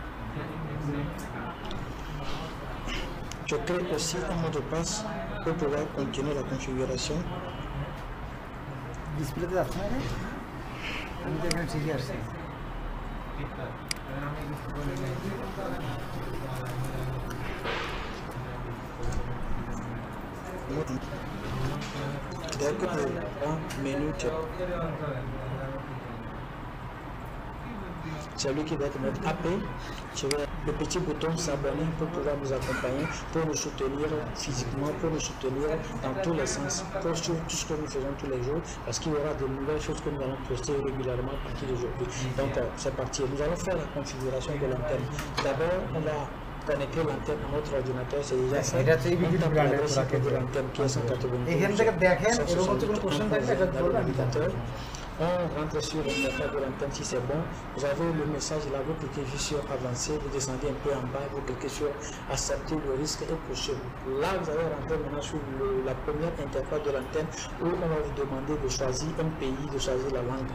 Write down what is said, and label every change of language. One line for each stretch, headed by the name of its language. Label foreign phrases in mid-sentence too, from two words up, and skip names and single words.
French: Je crée aussi un mot de passe pour pouvoir continuer la configuration.
Bangla: ডিসপ্লেতে যাচ্ছে না, আমি তো এখানে ঠিকই আসছি।
French: Dès que le menu, c'est lui qui va te mettre AP. Le petit bouton s'abonner pour pouvoir nous accompagner, pour nous soutenir physiquement, pour nous soutenir dans tous les sens, pour tout ce que nous faisons tous les jours, parce qu'il y aura de nouvelles choses que nous allons poster régulièrement à partir d'aujourd'hui. Donc c'est parti, nous allons faire la configuration de l'antenne. D'abord, on va connecter l'antenne à notre ordinateur, c'est déjà ça.
Bangla: এটা হচ্ছে EBQ ব্র্যান্ডের প্রোডাক্ট।
French: de l'antenne qui est 192.
Bangla: এখান থেকে দেখেন এরকম হচ্ছে কোনো কোশ্চেন থাকলে এটা বলবেন আমি জানাবো।
French: On rentre sur l'interface de l'antenne si c'est bon. Vous avez le message là, vous cliquez juste sur avancer, vous descendez un peu en bas, vous cliquez sur accepter le risque et poursuivre. Là, vous allez rentrer maintenant sur la première interface de l'antenne où on va vous demander de choisir un pays, de choisir la langue.